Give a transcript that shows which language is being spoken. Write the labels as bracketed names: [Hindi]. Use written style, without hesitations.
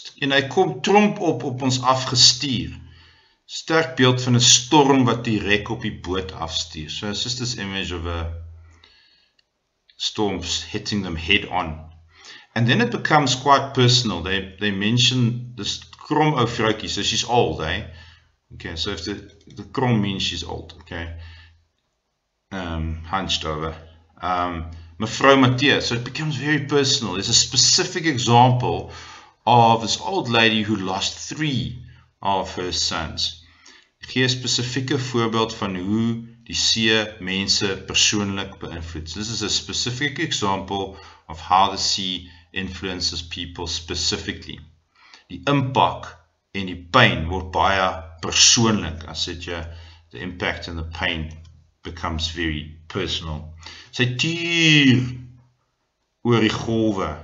[Afrikaans] Hy kom tromp op ons afgestuur. Sterk beeld van 'n storm wat direk op die boot afstuur. [English] So it's just this image of a storm hitting them head on. And then it becomes quite personal. They mention this [Afrikaans] krom ou vroukie, [English] so she's old, eh? Okay, so if the krom means she's old, okay? Hunched over. Mevrou Matthee, so it becomes very personal. There's a specific example of this old lady who lost 3 of her sons. [Afrikaans] Ek gee 'n spesifieke voorbeeld van hoe die see mense persoonlik beïnvloed. [English] This is a specific example of how the sea influences people specifically. [Afrikaans] Die impak en die pyn word baie persoonlik. [English] As the impact and the pain becomes very personal. [Afrikaans] Sy tuur oor die golwe.